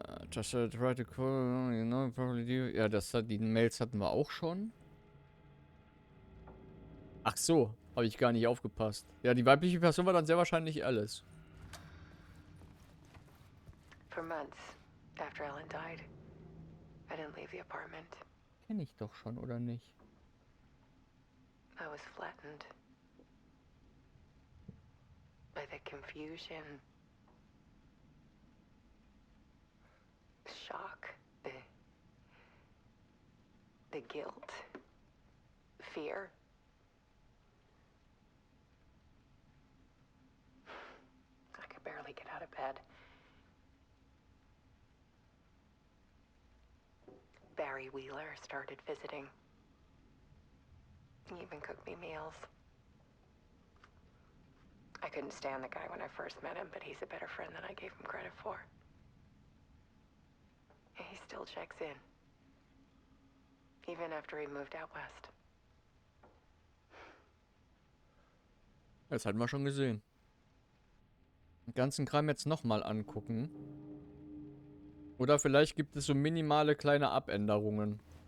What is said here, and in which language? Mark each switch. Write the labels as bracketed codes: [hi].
[en] Just try to call, you know, probably [de] ja, die Mails hatten wir auch schon. Ach so, habe ich gar nicht aufgepasst. Ja, die weibliche Person war dann sehr wahrscheinlich Alice. [en] For months after Ellen died, I didn't leave the apartment. [de] Kenne ich doch schon, oder nicht? [en] I was flattened by the confusion, shock, the guilt, fear. I could barely get out of bed. Barry Wheeler started visiting. He even cooked me meals. I couldn't stand the guy when I first met him, but he's a better friend than I gave him credit for. He still checks in, even after he moved out west. [de] Das hatten wir schon gesehen. Den ganzen Kram jetzt nochmal angucken. Oder vielleicht gibt es so minimale kleine Abänderungen.